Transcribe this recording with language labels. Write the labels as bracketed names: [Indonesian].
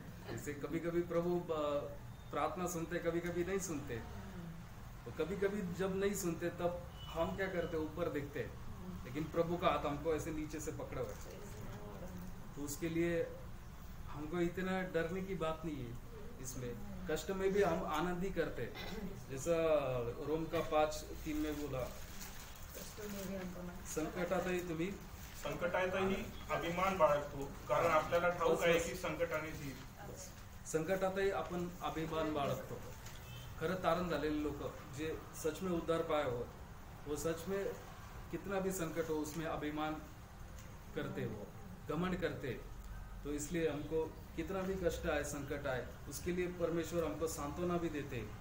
[Hindi] जैसे कभी कभी प्रभु प्रार्थना सुनते, कभी कभी नहीं सुनते, तो कभी कभी जब नहीं सुनते तब हम क्या करते, ऊपर देखते हैं, लेकिन प्रभु का हाथ हमको ऐसे नीचे से पकड़ा हुआ है। तो उसके लिए हमको इतना डरने की बात नहीं है। इसमें कष्ट में भी हम आनंद ही करते, जैसा रोम का 5:3 में बोला, [Marathi] संकटातही तुम्ही संकटातही अभिमान बाळगतो, कारण आपल्याला ठाऊक आहे की संकटाने जीत. संकटातही आपण अभिमान बाळगतो. खरं तारण झालेले लोक [Hindi] जे सच में उद्धार पाए हो, वो सच में कितना भी संकट हो उसमें अभिमान करते, वो घमंड करते। तो इसलिए हमको कितना भी कष्ट आए, संकट आए, उसके लिए परमेश्वर हमको सांत्वना भी देते।